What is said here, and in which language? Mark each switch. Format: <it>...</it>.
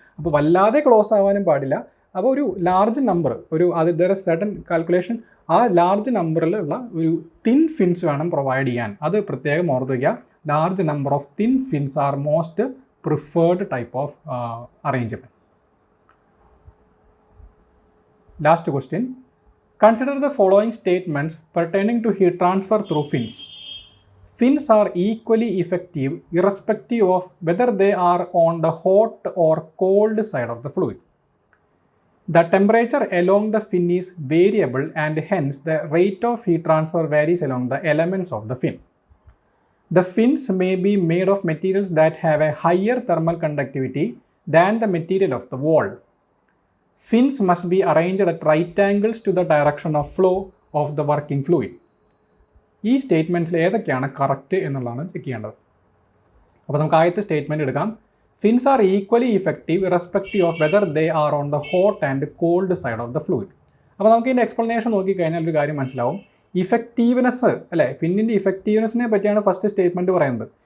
<ml>അപ്പോൾ വല്ലാതെ ക്ലോസ് ആവാനും പാടില്ല. അപ്പോൾ ഒരു large number, there is certain calculation, ആ ലാർജ് നമ്പറിലുള്ള ഒരു തിൻ ഫിൻസ് വേണം പ്രൊവൈഡ് ചെയ്യാൻ. അത് പ്രത്യേകം ഓർത്ത് വയ്ക്കുക.</ml> <en>Large number of thin fins are most preferred type of arrangement. Last question. Consider the following statements pertaining to heat transfer through fins. Fins are equally effective irrespective of whether they are on the hot or cold side of the fluid. The temperature along the fin is variable and hence the rate of heat transfer varies along the elements of the fin. The fins may be made of materials that have a higher thermal conductivity than the material of the wall. Fins must be arranged at right angles to the direction of flow of the working fluid.</en> <ml>ഈ സ്റ്റേറ്റ്മെൻറ്റ്സിൽ ഏതൊക്കെയാണ് correct എന്നുള്ളതാണ് check ചെയ്യേണ്ടത്. അപ്പോൾ നമുക്ക് ആദ്യത്തെ statement എടുക്കാം.</ml> <en>Fins are equally effective irrespective of whether they are on the hot and cold side of the fluid.</en> <ml>അപ്പോൾ നമുക്ക് ഇതിൻ്റെ എക്സ്പ്ലനേഷൻ നോക്കിക്കഴിഞ്ഞാൽ ഒരു കാര്യം മനസ്സിലാവും. ഇഫക്റ്റീവ്നെസ് അല്ലേ, ഫിന്നിൻ്റെ ഇഫക്റ്റീവ്നെസ്സിനെ പറ്റിയാണ് ഫസ്റ്റ് സ്റ്റേറ്റ്മെൻറ്റ് പറയുന്നത്.</ml>